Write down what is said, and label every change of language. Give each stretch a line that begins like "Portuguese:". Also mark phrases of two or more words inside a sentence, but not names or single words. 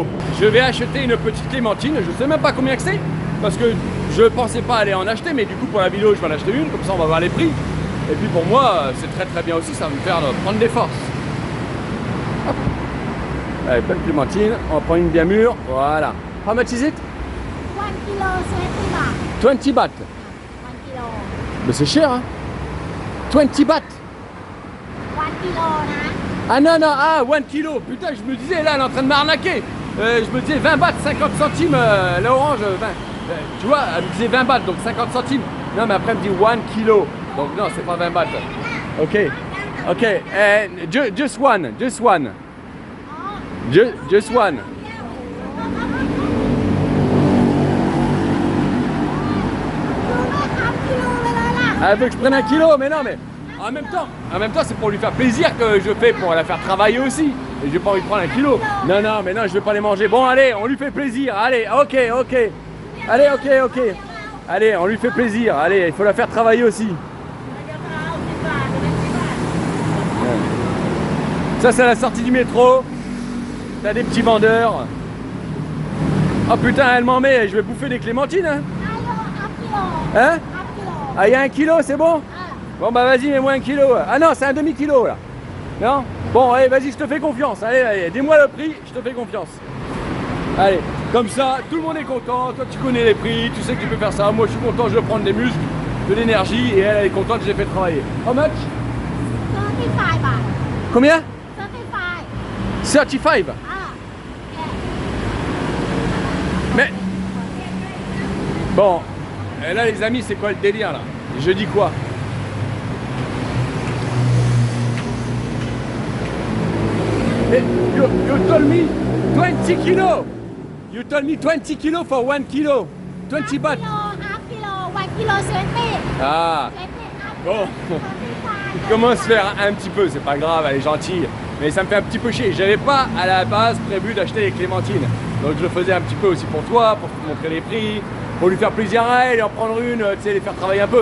French: Je vais acheter une petite clémentine, je sais même pas combien que c'est, parce que je pensais pas aller en acheter, mais du coup pour la vidéo je vais en acheter une, comme ça on va voir les prix. Et puis pour moi c'est très bien aussi, ça va me faire prendre des forces. Hop. Allez, bonne clémentine, on prend une bien mûre, voilà.
English: How much is it? 1 kilo 20 baht.
French: 20 bahts. 1 kilo. Mais c'est cher, hein? 20 bahts.
Thai: 1 kilo นะ
French: Ah non, ah 1 kilo, putain, je me disais, là, elle est en train de m'arnaquer. Je me disais 20 bahts, 50 centimes, la orange, 20. Tu vois, elle me disait 20 bahts, donc 50 centimes. Non, mais après, elle me dit 1 kilo. Donc non, c'est pas 20 bahts.
English: Ok, just one. Just one.
Thai: ดูด้วยครับกิโลไปเลยล่ะ
French: Elle veut que je prenne 1 kilo, mais non, mais en même temps, c'est pour lui faire plaisir que je fais, pour la faire travailler aussi. Et j'ai pas envie de prendre 1 kilo. Non, mais non, je vais pas les manger. Bon, allez, on lui fait plaisir. Allez, ok. Allez, ok. Allez, on lui fait plaisir. Allez, il faut la faire travailler aussi. Ça, c'est la sortie du métro. T'as des petits vendeurs. Oh putain, elle m'en met. Je vais bouffer des clémentines, hein. ฮั Hein? บกิโล Ah, il y a 1 kilo, c'est bon? Bon bah vas-y, mets-moi 1 kilo. Ah non, c'est un demi-kilo là. Non? Bon, allez, vas-y, je te fais confiance. Allez, dis-moi le prix, je te fais confiance. Allez, comme ça, tout le monde est content. Toi, tu connais les prix, tu sais que tu peux faire ça. Moi, je suis content, je vais prendre des muscles, de l'énergie, et elle est contente, je l'ai fait travailler.
English: How much?
Thai: 35 บาท
French: Combien? 35 35. อ่า Mais bon, et là les amis, c'est quoi le délire là? Je dis quoi?
English: Hey, you told me 20 kilos. You told me 20 kilos for 1 kilo. 20 bahts. half kilo 1 kilo 20
French: Ah, 20 bon. Il commence à se faire un petit peu, c'est pas grave, elle est gentille. Mais ça me fait un petit peu chier. J'avais pas à la base prévu d'acheter les clémentines. Donc je le faisais un petit peu aussi pour toi, pour te montrer les prix, pour lui faire plaisir à elle et en prendre une, tu sais, les faire travailler un peu.